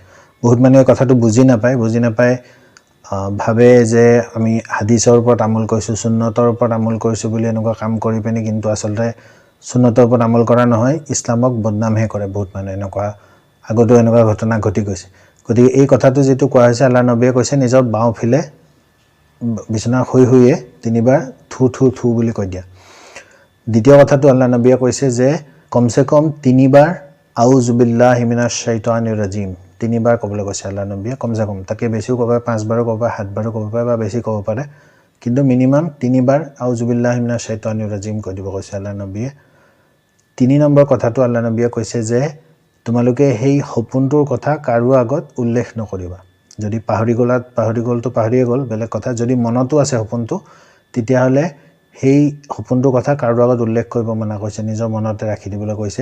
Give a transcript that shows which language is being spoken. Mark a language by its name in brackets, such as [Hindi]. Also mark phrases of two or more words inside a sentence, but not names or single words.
[Assamese] বহুত মানুহে কথাটো বুজি নাপায় ভাবে যে আমি হাদিছৰ ওপৰত আমল কৰিছোঁ, সুন্নতৰ ওপৰত আমল কৰিছোঁ বুলি এনেকুৱা কাম কৰি পিনি, কিন্তু আচলতে সুন্নতৰ ওপৰত আমল কৰা নহয়, ইছলামক বদনামহে কৰে বহুত মানুহে। এনেকুৱা আগতো এনেকুৱা ঘটনা ঘটি গৈছে। গতিকে এই কথাটো যিটো কোৱা হৈছে, আল্লাহ নবীয়ে কৈছে নিজৰ বাওঁফালে বিচনা শুয়ে তিনিবাৰ থু থু থু বুলি কৈ দিয়া। দ্বিতীয় কথাটো আল্লাহ নবীয়ে কৈছে যে কমচে কম তিনিবাৰ [Arabic] أعوذ بالله من الشيطان الرجيم [Assamese] তিনিবাৰ ক'বলৈ কৈছে আল্লাহ নবীয়ে, কমচে কম। তাকে বেছিও ক'ব পাৰে, 5 বাৰো ক'ব পাৰে, 7 বাৰো ক'ব পাৰে, বা বেছি ক'ব পাৰে, কিন্তু মিনিমাম তিনিবাৰ [Arabic] أعوذ بالله من الشيطان الرجيم [Assamese] কৈ দিব কৈছে আল্লাহ নবীয়ে। 3 নম্বৰ কথাটো আল্লাহ নবীয়ে কৈছে যে তোমালোকে সেই সপোনটোৰ কথা কাৰো আগত উল্লেখ নকৰিবা। যদি পাহৰি গ'লতো পাহৰিয়ে গ'ল, বেলেগ কথা। যদি মনতো আছে সপোনটো, তেতিয়াহ'লে সেই সপোনটোৰ কথা কাৰো আগত উল্লেখ কৰিব মানা কৰিছে, নিজৰ মনতে ৰাখি দিবলৈ কৈছে।